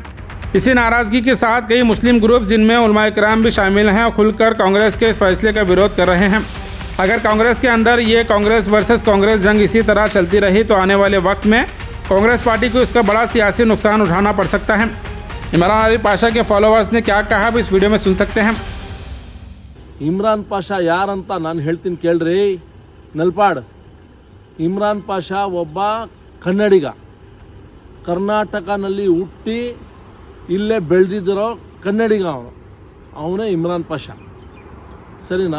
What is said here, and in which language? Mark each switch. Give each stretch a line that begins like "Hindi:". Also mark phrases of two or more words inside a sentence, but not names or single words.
Hindi: इसी नाराज़गी के साथ कई मुस्लिम ग्रुप जिनमें उलमा इकराम भी शामिल हैं और खुलकर कांग्रेस के इस फैसले का विरोध कर रहे हैं। अगर कांग्रेस के अंदर ये कांग्रेस वर्सेस कांग्रेस जंग इसी तरह चलती रही तो आने वाले वक्त में कांग्रेस पार्टी को इसका बड़ा सियासी नुकसान उठाना पड़ सकता है। इमरान आरिफ पाशा के फॉलोअर्स ने क्या कहा अब इस वीडियो में सुन सकते हैं।
Kannada: ಇಮ್ರಾನ್ ಪಾಷಾ ಯಾರಂತ ನಾನು ಹೇಳ್ತೀನಿ ಕೇಳ್ರಿ ನಲ್ಪಾಡ್. ಇಮ್ರಾನ್ ಪಾಷಾ ಒಬ್ಬ ಕನ್ನಡಿಗ, ಕರ್ನಾಟಕನಲ್ಲಿ ಹುಟ್ಟಿ ಇಲ್ಲೇ ಬೆಳೆದಿರೋ ಕನ್ನಡಿಗ. ಅವನೇ ಇಮ್ರಾನ್ ಪಾಷಾ, ಸರಿನಾ?